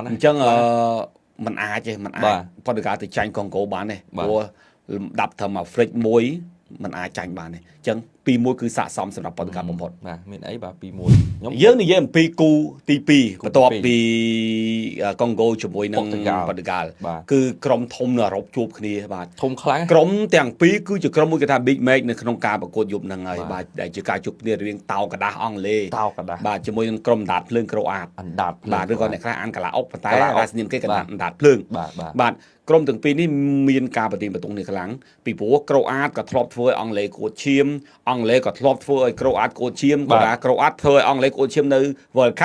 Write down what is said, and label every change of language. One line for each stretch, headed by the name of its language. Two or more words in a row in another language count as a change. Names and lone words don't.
Khmer: អញ្ចឹងมันអាចប៉ូទុយហ្គាល់ទៅចាញ់កុងហ្គោបានទេព្រោះលំដាប់ត្រឹមអាហ្វ្រិកមួយมันអាចចាញ់បានទេអញ្ចឹង 2-1 គឺស័ក្តិសមសម្រាប់ប៉ូទុយហ្គាល់បំផុត បាទមានអីបាទ 2-1 យើងនិយាយអំពីគូទី2បន្ទាប់ពីកុងហ្គោជាមួយនឹងប៉ូទុយហ្គាល់គឺក្រុមធំនៅអឺរ៉ុបជួបគ្នាបាទ ធំខ្លាំង ក្រុមទាំងពីរគឺជាក្រុមមួយគេថា
English: big match
Khmer: នៅក្នុងការប្រកួតយប់ហ្នឹងហើយបាទដែលជាការជួបគ្នារវាងតោកដាស់អង់គ្លេសបាទជាមួយនឹងក្រុមអណ្ដាតភ្លើងក្រូអាតបាទឬក៏អ្នកខ្លះអានកាឡាអុកប៉ុន្តែរាសនាមគេកណ្ដាតភ្លើងបាទក្រុមទាំងពីរនេះមានការប្រទីនប្រទង់នេះខ្លាំងពីព្រោះក្រូអាតក៏ធ្លាប់ធ្វើឲ្យអង់គ្លេសកួតឈាមអង់គ្លេសក៏ធ្លាប់ធ្វើឲ្យក្រូអាតកួតឈាមក៏ថាក្រូអាតធ្វើឲ្យអង់គ្លេសកួតឈាមនៅ World Cup